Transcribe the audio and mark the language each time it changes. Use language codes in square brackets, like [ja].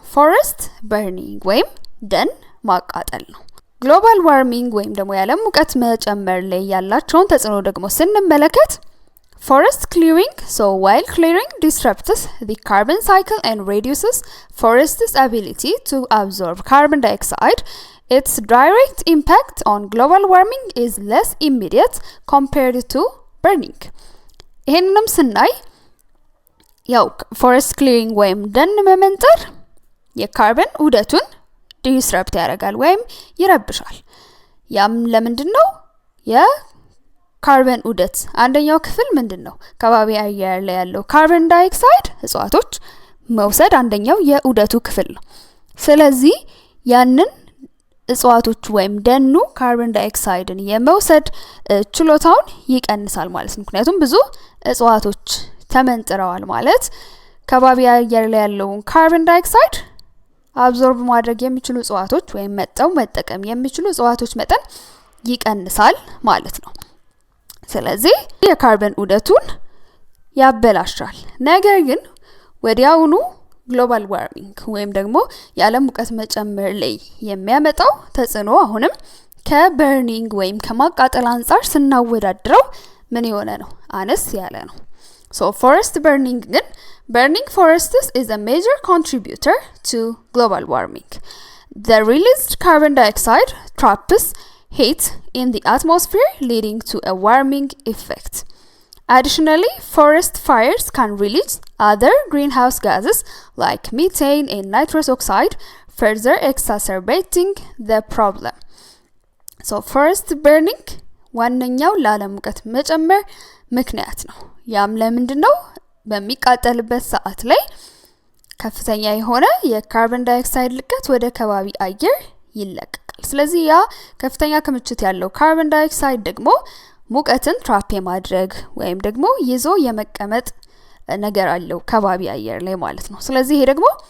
[am] ፎረስት በርኒንግ ወይም ደን ማቃጠል ነው። ግሎባል ዋርሚንግ ወይም ደግሞ የዓለም ሙቀት መጨመር ላይ ያላቸውን ተጽዕኖ ደግሞ ስንመለከት [en] forest clearing, so while clearing disrupts the carbon cycle and reduces forest's ability to absorb carbon dioxide, its direct impact on global warming is less immediate compared to burning. [am] ይሄንንም ስናይ ያው forest clearing ወይም ደን መመንጠር የካርበን ውህደቱን ዲስረፕት ያደርጋል ወይም ይረብሻል። ያም ለምንድነው? የካርበን ውህደት አንደኛው ክፍል ምንድነው? ከባቢ አየር ላይ ያለው ካርበን ዳይኦክሳይድ እጽዋቶች መውሰድ አንደኛው የውህደቱ ክፍል ነው። ስለዚህ ያንን እጽዋቶች ወይም ደኑ ካርበን ዳይኦክሳይድን የመውሰድ ችሎታውን ይቀንሳል ማለት ነው። ምክንያቱም ብዙ እጽዋቶች ተመንጥረዋል ማለት ከባቢ አየር ላይ ያለውን ካርበን ዳይኦክሳይድ አብዞርብ ማድረግ የሚችሉ እጽዋቶች ወይም መጠቀም የሚችሉ እጽዋቶች መጠን ይቀንሳል ማለት ነው። ስለዚህ የካርበን ውህደቱን ያበላሻል። ነገር ግን ወዲያውኑ ግሎባል ዋርሚንግ ወይም ደግሞ የዓለም ሙቀት መጨመር ላይ የሚያመጣው ተጽዕኖ አሁንም ከበርኒንግ ወይም ከማቃጠል አንጻር ስናወዳድረው ምን የሆነ ነው? አነስ ያለ ነው። [en] So forest burning ግን burning forests is a major contributor to global warming. The released carbon dioxide traps heat in the atmosphere, leading to a warming effect. Additionally, forest fires can release other greenhouse gases like methane and nitrous oxide, further exacerbating the problem. [am] So forest burning ዋነኛው ለዓለም ሙቀት መጨመር ምክንያት ነው። ያም ለምንድነው? በሚቃጠልበት ሰዓት ላይ ከፍተኛ የሆነ የካርበን ዳይኦክሳይድ ልቀት ወደ ከባቢ አየር ይለቀቃል። ስለዚህ ያ ከፍተኛ ክምችት ያለው ካርበን ዳይኦክሳይድ ደግሞ ሙቀትን ትራፕ የማድረግ ወይም ደግሞ ይዞ የመቀመጥ ነገር አለው ከባቢ አየር ላይ ማለት ነው። ስለዚህ ይሄ ደግሞ